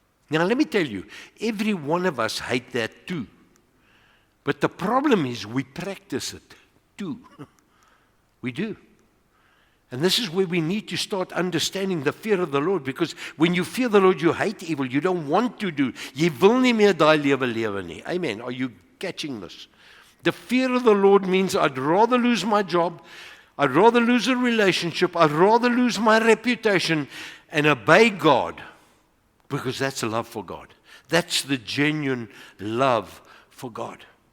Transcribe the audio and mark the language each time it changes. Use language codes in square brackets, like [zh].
[en] Now let me tell you, every one of us hate that too. But the problem is we practice it too. We do. And this is where we need to start understanding the fear of the Lord, because when you fear the Lord, you hate evil. You don't want to do. [af] Jy wil nie meer daai lewe nie. [en] Amen. Are you catching this? The fear of the Lord means I'd rather lose my job, I'd rather lose a relationship, I'd rather lose my reputation and obey God, because that's a love for God. That's the genuine love for God.